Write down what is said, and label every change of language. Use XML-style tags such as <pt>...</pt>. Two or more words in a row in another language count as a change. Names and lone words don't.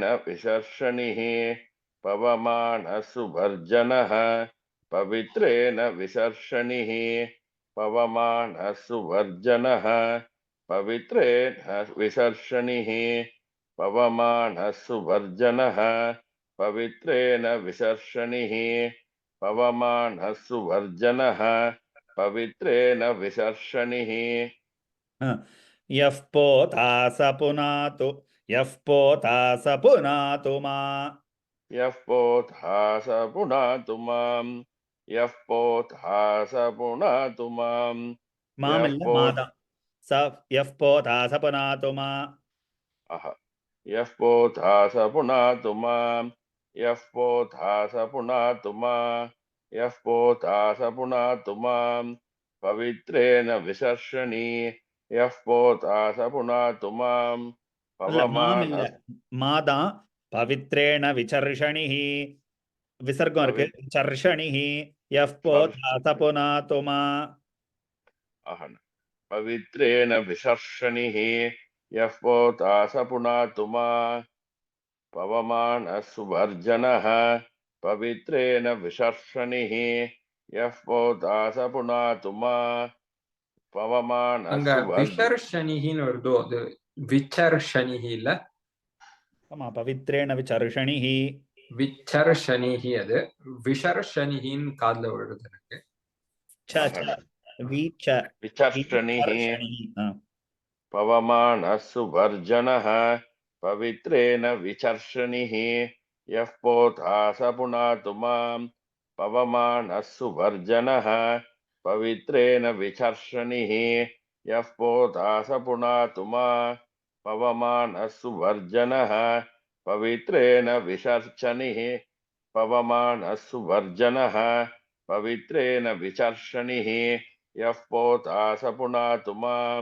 <sa>विसर्षणिः पवमानः सुवर्जनः पवित्रेण विसर्षणिः पवमानः सुवर्जनः पवित्रेण विसर्षणिः पवमानः सुवर्जनः पवित्रेण विसर्षणिः पवमानः सुवर्जनः पवित्रेण विसर्षणिः यः पोता स पुनातु यः पोता स पुनातु मा यः पोथा स पुनातु माम् यः पोथा स पुनातु माम्</sa> <ta>மாம் இல்ல மாதான்.</ta> <sa>ச यः पोता स पुनातु मा यः पोथा स पुनातु माम् यः पोथा स पुनातु मा यः पोथा स पुनातु माम् पवित्रेण विसर्षणि यः पोथा स पुनातु माम्</sa> <ta>இல்ல மாம் இல்ல</ta> <sa>पवमानः</sa> <ta>மாதான்.</ta> <sa>पवित्रेण विसर्षणिः</sa> <ta>விசர்க்கம் இருக்கு.</ta> <sa>விசர்ஷணிः यः पोता स पुनातु मा पवित्रेण विसर्षणिः यः पोथा स पुनातु मा पवमानः सुवर्जनः पवित्रेण विसर्षणिः यः पोथा स पुनातु मा पवमानः</sa> <ta>அங்க விசர்ஷணின்னு வருதோ, அது விசர்ஷணிஹி இல்ல,</ta> <sa>ஆமா. पवित्रेण विसर्षणिः</sa> <ta>விசர்ஷணிஹி. அது விசர்ஷணிஹின்னு காதுல விழுது எனக்கு.</ta> <sa>विचर्षणिः पवमानः सुवर्जनः पवित्रेण विचर्षणिः यः पोथा स पुनातु माम् पवमानः सुवर्जनः पवित्रेण विचर्षणिः यः पोथा स पुनातु मा पवमानः सुवर्जनः पवित्रेण विसर्षणिः पवमानः सुवर्जनः पवित्रेण विचर्षणिः यः पोथा स पुनातु माम्</sa>